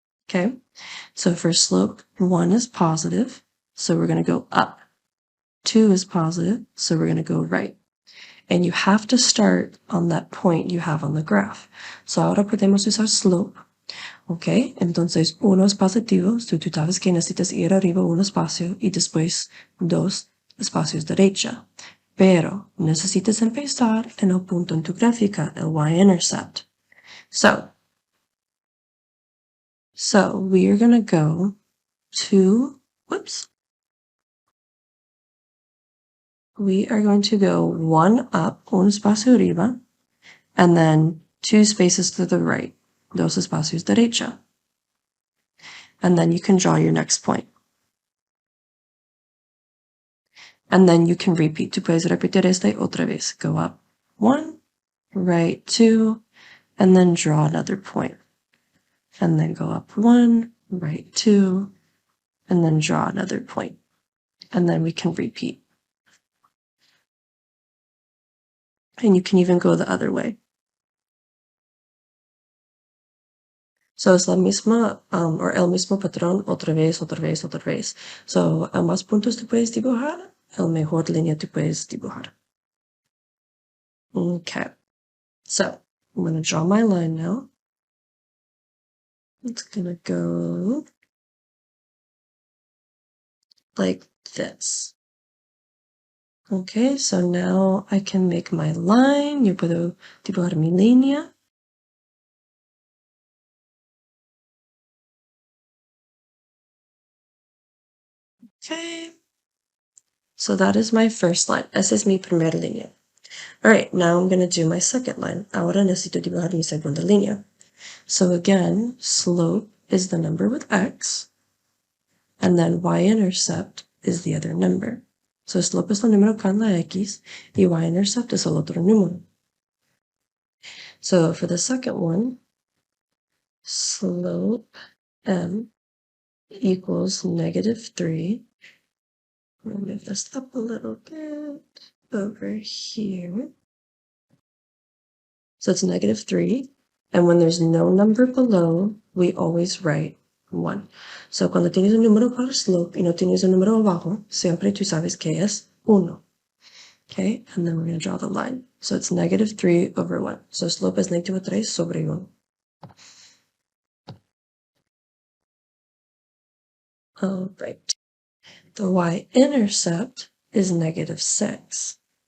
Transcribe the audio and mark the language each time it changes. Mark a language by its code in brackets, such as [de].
[en] Okay, so for slope, 1 is positive, so we're going to go up. 2 is positive, so we're going to go right. And you have to start on that point you have on the graph. [es] So ahora podemos usar slope. Ok, entonces 1 es positivo, so tú sabes que necesitas ir arriba un espacio y después 2 espacios derecha. Pero necesitas empezar en el punto en tu gráfica, el y-intercept. [en] So we are going to go to, we are going to go 1 up, [es] un espacio arriba, [en] and then 2 spaces to the right, [es] dos espacios derecha. [en] And then you can draw your next point. And then you can repeat. [es] Tú puedes repetir este otra vez. [en] Go up 1, right 2, and then draw another point. And then go up 1, right 2, and then draw another point. And then we can repeat. And you can even go the other way. [es] So es la misma, or el mismo patrón, otra vez, otra vez, otra vez. So, a más puntos tú puedes dibujar, el mejor línea tú puedes dibujar. [en] Okay. So, I'm going to draw my line now. It's going to go like this. Okay, so now I can make my line. [es] Yo puedo dibujar mi línea. [en] Okay. So that is my first line. [es] Esa es mi primera línea. [en] Alright, now I'm going to do my second line. [es] Ahora necesito dibujar mi segunda línea. [en] So again, slope is the number with x, and then y-intercept is the other number. [es] So slope es el número con la x, y y-intercept es el otro número. [en] So for the second one, slope m equals -3. I'll move this up a little bit over here. So it's -3. And when there's no number below, we always write 1. [es] So cuando tienes un número para slope y no tienes un número abajo, siempre tú sabes que es 1. [en] Okay, and then we're going to draw the line. So it's -3 over 1. So slope is -3 sobre 1. All right. The y-intercept is -6.